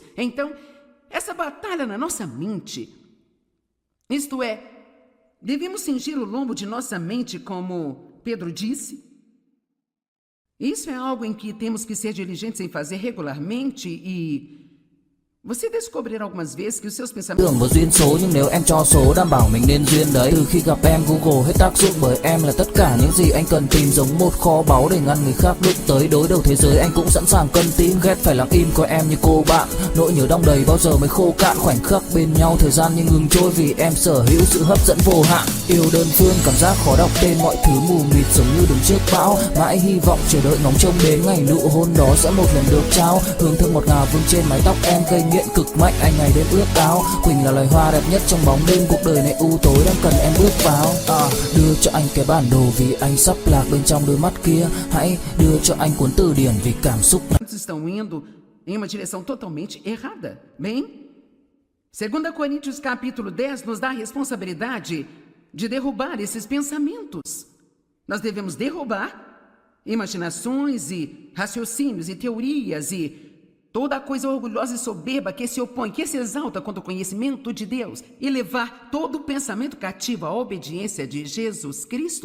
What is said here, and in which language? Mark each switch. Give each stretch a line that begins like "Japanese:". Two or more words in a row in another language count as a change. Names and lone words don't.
Portuguese: Então, essa batalha na nossa mente, isto é, devemos cingir o lombo de nossa mente, como Pedro disse. Isso é algo em que temos que ser diligentes em fazer regularmente e você descobrirá algumas vezes que os seus pensamentos...
Vietnamese: Tưởng vào duyên số nhưng nếu em cho số đảm bảo mình nên duyên đấy. Từ khi gặp em Google hết tác dụng bởi em là tất cả những gì anh cần tìm, giống một kho báu để ngăn người khác đụng tới. Đối đầu thế giới anh cũng sẵn sàng cân tim, ghét phải lặng im coi em như cô bạn. Nỗi nhớ đong đầy bao giờ mới khô cạn, khoảnh khắc bên nhau thời gian như ngừng trôi vì em sở hữu sự hấp dẫn vô hạn. Yêu đơn phương cảm giác khó đọc tên, mọi thứ mù mịt giống như đứng trước bão. Mãi hy vọng chờ đợi ngóng trông đến ngày nụ hôn đó sẽ một lần được trao. Hương thơm ngọt ngào vương trên mái tóc em gây nghiện cực mạnh, anh ngày đêm ước áo. Quỳnh là loài hoa đẹp nhất trong bóng đêm, cuộc đời này u tối đang cần em bước vào. Đưa cho anh cái bản đồ vì anh sắp lạc bên trong đôi mắt kia. Hãy đưa cho anh cuốn từ điển vì cảm xúc này.
Portuguese: Estão indo em uma direção totalmente errada. Bem, 2 Coríntios capítulo 10 nos dá a responsabilidade de derrubar esses pensamentos. Nós devemos derrubar imaginações e raciocínios e teorias e toda coisa orgulhosa e soberba que se opõe, que se exalta contra o conhecimento de Deus e levar todo o pensamento cativo à obediência de Jesus Cristo.